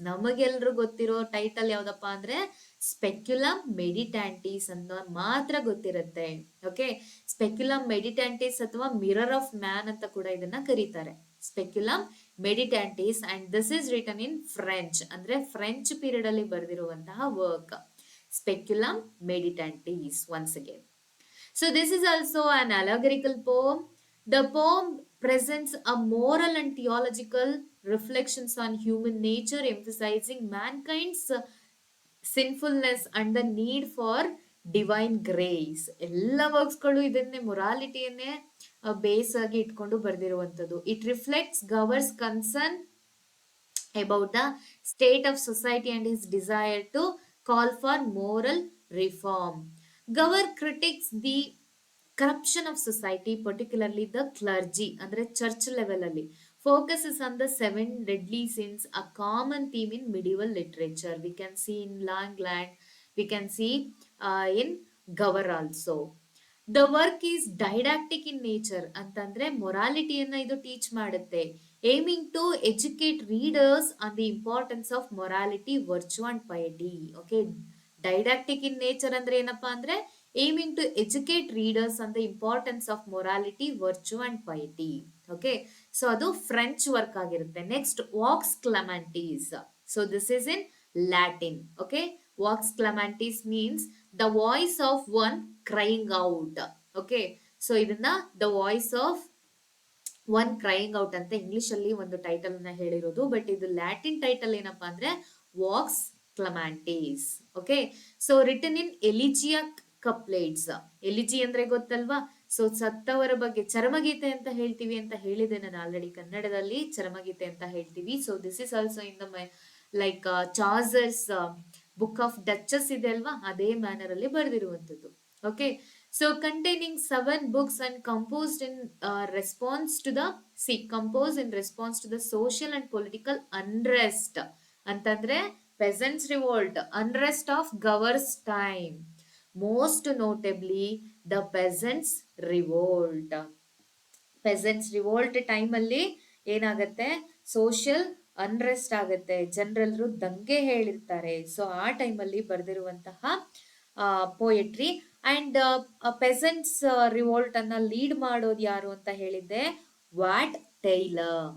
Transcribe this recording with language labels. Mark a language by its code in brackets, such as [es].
[kn] ನಮಗೆಲ್ರು ಗೊತ್ತಿರೋ ಟೈಟಲ್ ಯಾವ್ದಪ್ಪ ಅಂದ್ರೆ ಸ್ಪೆಕ್ಯುಲಮ್ ಮೆಡಿಟ್ಯಾಂಟೀಸ್ ಅಂತ ಮಾತ್ರ ಗೊತ್ತಿರುತ್ತೆ. ಓಕೆ, ಸ್ಪೆಕ್ಯುಲಮ್ ಮೆಡಿಟ್ಯಾಂಟೀಸ್ ಅಥವಾ ಮಿರರ್ ಆಫ್ ಮ್ಯಾನ್ ಅಂತ ಕೂಡ ಇದನ್ನ ಕರೀತಾರೆ, ಸ್ಪೆಕ್ಯುಲಮ್ ಮೆಡಿಟ್ಯಾಂಟೀಸ್. [en] and this is written in French, [kn] ಅಂದ್ರೆ ಫ್ರೆಂಚ್ ಪೀರಿಯಡ್ ಅಲ್ಲಿ ಬರೆದಿರುವಂತಹ work ಸ್ಪೆಕ್ಯುಲಮ್ ಮೆಡಿಟ್ಯಾಂಟೀಸ್ once again. [en] So this is also an allegorical poem. The poem presents a moral and theological reflections on human nature, emphasizing mankind's [kn] ಸಿನ್ಫುಲ್ನೆಸ್ and the need for divine grace. ಎಲ್ಲ ವರ್ಕ್ಸ್ಗಳು ಇದನ್ನೇ ಮೊರಾಲಿಟಿಯನ್ನೇ base ಆಗಿ ಇಟ್ಕೊಂಡು ಬರೆದಿರುವಂಥದ್ದು. [en] It reflects Gower's concern about the state of society and his desire to call for moral reform. Gower critiques the corruption of society, particularly the clergy, [kn] ಅಂದ್ರೆ church level ಅಲ್ಲಿ. [en] Focuses on the 7 deadly sins, a common theme in medieval literature. We can see in Langland, we can see in Gower also. The work is didactic in nature [kn] ಅಂತಂದ್ರೆ ಮೊರಾಲಿಟಿಯನ್ನ ಇದು teach ಮಾಡುತ್ತೆ. [en] Aiming to educate readers on the importance of morality, virtue and piety. Okay, didactic in nature [kn] ಅಂದ್ರೆ ಏನಪ್ಪಾ ಅಂದ್ರೆ [en] Aiming to educate readers on the importance of morality, virtue and piety. [kn] Okay, so ಅದು French work ಆಗಿರುತ್ತೆ. Next walks ಕ್ಲಮ್ಯಾಂಟೀಸ್. [en] So this is in Latin. Okay, Vox Clamantis means the voice of one crying out. [kn] Okay, so ಇದನ್ನ the voice of one crying out ಅಂತ English ಅಲ್ಲಿ ಒಂದು title ಅನ್ನ ಹೇಳಿರೋದು. But ಇದು Latin title ಏನಪ್ಪಾ ಅಂದ್ರೆ ವಾಕ್ಸ್ ಕ್ಲಮ್ಯಾಂಟೀಸ್. [en] Okay, so written in elegiac couplets. [kn] ಎಲಿಜಿ ಅಂದ್ರೆ ಗೊತ್ತಲ್ವಾ? ಸೊ ಸತ್ತವರ ಬಗ್ಗೆ ಚರಮಗೀತೆ ಅಂತ ಹೇಳ್ತೀವಿ ಅಂತ ಹೇಳಿದೆ ನಾನು ಆಲ್ರೆಡಿ. ಕನ್ನಡದಲ್ಲಿ ಚರಮಗೀತೆ ಅಂತ ಹೇಳ್ತೀವಿ. [en] so this is also in the like Chaucer's book of duchess [kn] ಇದೆ ಅಲ್ವಾ, ಅದೇ ಮ್ಯಾನರ್ ಅಲ್ಲಿ ಬರೆದಿರುವಂತದ್ದು. [en] Okay, so containing 7 books and composed in response to the composed in response to the social and political unrest ಅಂತಂದ್ರೆ peasants revolt, unrest of Gower's time. Most notably the peasants revolt. [kn] ಪೆಸೆಂಟ್ಸ್ revolt time ಅಲ್ಲಿ ಏನಾಗತ್ತೆ, social unrest ಆಗತ್ತೆ, ಜನರೆಲ್ಲರೂ ದಂಗೆ ಹೇಳಿರ್ತಾರೆ. So ಆ ಟೈಮಲ್ಲಿ ಬರೆದಿರುವಂತಹ ಪೋಯಟ್ರಿ. ಅಂಡ್ ಪೆಸೆಂಟ್ಸ್ ರಿವೋಲ್ಟ್ ಅನ್ನ ಲೀಡ್ ಮಾಡೋದು ಯಾರು ಅಂತ ಹೇಳಿದ್ದೆ, ವಾಟ್ ಟೈಲರ್.